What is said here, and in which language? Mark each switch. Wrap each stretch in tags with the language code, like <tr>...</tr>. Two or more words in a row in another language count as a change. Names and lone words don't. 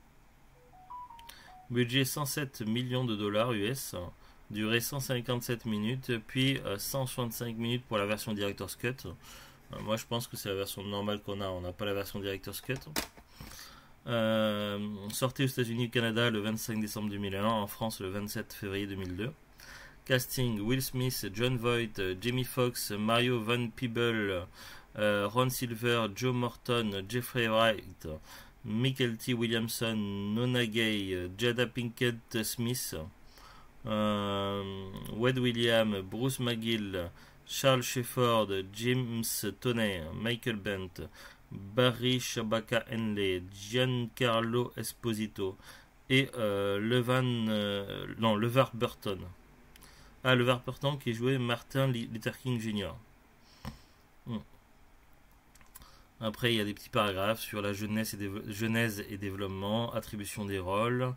<fr>Budget 107 millions de dollars US, durée 157 minutes, puis 165 minutes pour la version</fr> <en>Director's Cut.</en> <fr>Moi je pense que c'est la version normale qu'on a, on n'a pas la version</fr> <en>Director's Cut.</en> <fr>Sorti aux États-Unis et au Canada le 25 décembre 2001, en France le 27 février 2002. Casting: Will Smith, Jon Voight, Jamie Foxx, Mario Van Peebles, Ron Silver, Joe Morton, Jeffrey Wright, Michael T. Williamson, Nona Gay, Jada Pinkett Smith, Wade Williams, Bruce McGill, Charles Shefford, James Toney, Michael Bent, Barry Shabaka Henley, Giancarlo Esposito et LeVar Burton. LeVar Burton qui jouait Martin Luther King Jr. Après, il y a des petits paragraphes sur la genèse et développement, attribution des rôles.</fr>